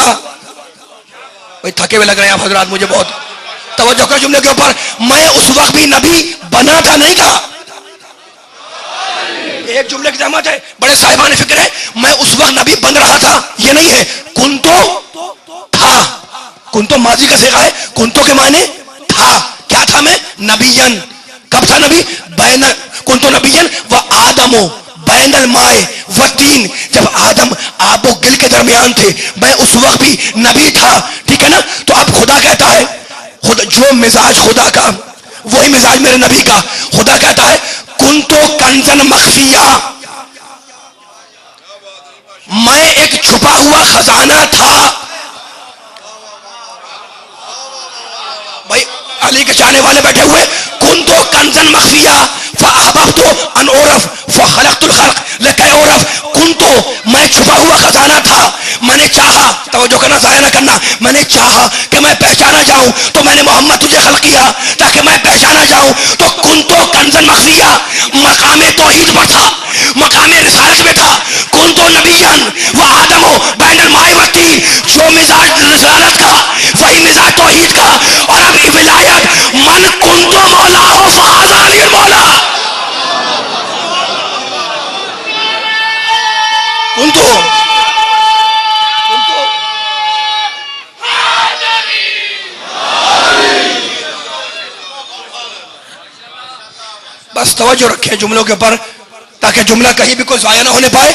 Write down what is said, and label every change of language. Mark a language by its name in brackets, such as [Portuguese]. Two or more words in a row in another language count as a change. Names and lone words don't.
[Urdu] بھائی تھکے ہوئے لگ رہے ہیں آپ حضرات مجھے بہت، توجہ کریں جملے کے اوپر، میں اس وقت بھی نبی بنا تھا، نہیں تھا۔ ایک جملے کی زحمت ہے، بڑے صاحبان فکر ہے، میں اس وقت نبی بن رہا تھا، یہ نہیں ہے، کنتو تھا، کنتو ماضی کا صیغہ ہے. کنتو کے معنی تھا. کیا تھا میں؟ نبیین. کب تھا نبی؟ [Arabic] بین کنتو نبیین و آدمو بین المائے و تین. [Urdu] جب آدم آب و گل کے درمیان تھے میں اس وقت بھی نبی تھا. ٹھیک ہے نا. تو اب خدا کہتا ہے خدا جو مزاج خدا کا وہی مزاج میرے نبی کا. خدا کہتا ہے [Arabic] کنتو کنزن مخفیہ, [Urdu] میں ایک چھپا ہوا خزانہ تھا. بھائی علی کے چاہنے والے بیٹھے ہوئے. [Arabic] کنتو کنزن مخفیہ فاحببت ان اعرف فخلقت الخلق لکی اعرف. [Urdu] کنتو میں چھپا ہوا خزانہ تھا, میں نے چاہا, توجہ کرنا ضائع نہ کرنا, میں نے چاہا کہ میں پہچانا جاؤں تو میں نے محمد تجھے خلق کیا تاکہ میں پہچانا جاؤں. تو [Arabic] کنتو کنزن مخفیہ [Urdu] مقام توحید پر تھا, مقام رسالت میں تھا. [Arabic] کنتو نبیان و آدم بین الماء و الطین, [Urdu] جو مزاج رسالت کا وہی مزاج توحید کا. اور اب ولایت [Arabic] من کنتو مولا ہو فہذا علی المولا. [Urdu] کنتو بس توجہ رکھیں جملوں کے اوپر تاکہ جملہ کہیں بھی کوئی ضائع نہ ہونے پائے.